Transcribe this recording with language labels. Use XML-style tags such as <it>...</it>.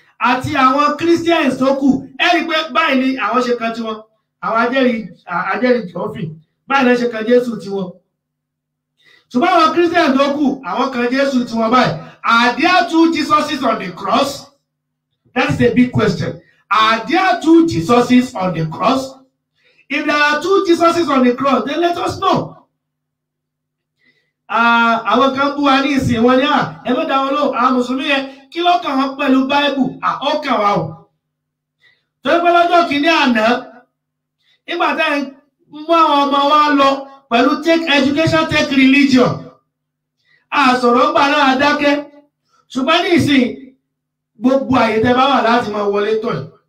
<yo>àti àwọn Christians tó kù ẹ rí i pé báyìí ni àwọn ṣe kan tiwọn àwọn ajẹ́rìí jọ́fìn báyìí ló ṣe kan Jésù tiwọn ṣùgbọ́n àwọn Christians tó kù àwọn kan Jésù tiwọn báyìí</yo> <en>are there two Jesuses on the cross? That is a big question. Are there two Jesuses on the cross? If there are two Jesuses on the cross, then let us know.</en> <yo>Àwọn kan bú wa ní ìsìn wọn ní ẹ mọ́ dáwọn ló àwọn Mùsùlùmí yẹn kí ló kàn wọ́n pẹ̀lú Báíbù ó kàn wá o. Torí pé lọ́jọ́ kìíní àná nígbà tá ẹ mú àwọn ọmọ wa lọ pẹ̀lú</yo> <en>take education take religion</en> <yo>àsọ̀rọ̀ ńgbà náà dákẹ́ ṣùgbọ́n ní ìsìn gbogbo àyè tẹ́ bá wà láti máa wọlé tọ̀ yìí.</yo>